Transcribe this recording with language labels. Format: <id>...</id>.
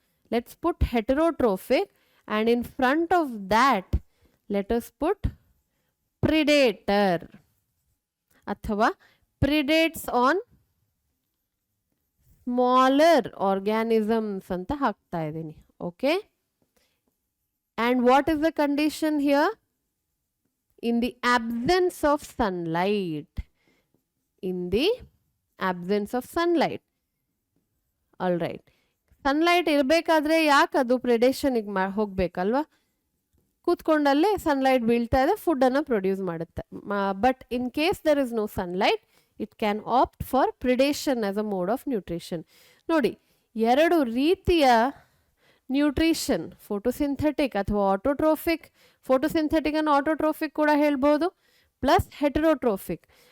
<en>let's put heterotrophic, and in front of that let us put predator ಅಥವಾ predates on smaller organisms</en> <kn>ಅಂತ ಹಾಕ್ತಾ ಇದ್ದೀನಿ.</kn> <en>Okay, and what is the condition here? in the absence of sunlight. In the absence of sunlight. All right.</en> <kn>Sunlight ಇರಬೇಕಾದ್ರೆ ಯಾಕೆ ಅದು ಪ್ರೆಡೇಷನ್ಗೆ ಹೋಗ್ಬೇಕಲ್ವಾ? ಕೂತ್ಕೊಂಡಲ್ಲೇ sunlight ಬೀಳ್ತಾ ಇದೆ, ಫುಡ್ಡನ್ನು ಪ್ರೊಡ್ಯೂಸ್ ಮಾಡುತ್ತೆ.</kn> <en>But in case there is no sunlight, it can opt for predation as a mode of nutrition.</en> <kn>ನೋಡಿ, ಎರಡು ರೀತಿಯ ನ್ಯೂಟ್ರಿಷನ್, ಫೋಟೋಸಿಂಥೆಟಿಕ್ ಅಥವಾ ಆಟೋಟ್ರೋಫಿಕ್, ಫೋಟೋಸಿಂಥೆಟಿಕ್ ಅನ್ನು ಆಟೋಟ್ರೋಫಿಕ್ ಕೂಡ ಹೇಳ್ಬೋದು, ಪ್ಲಸ್ ಹೆಟರೋಟ್ರೋಫಿಕ್.</kn>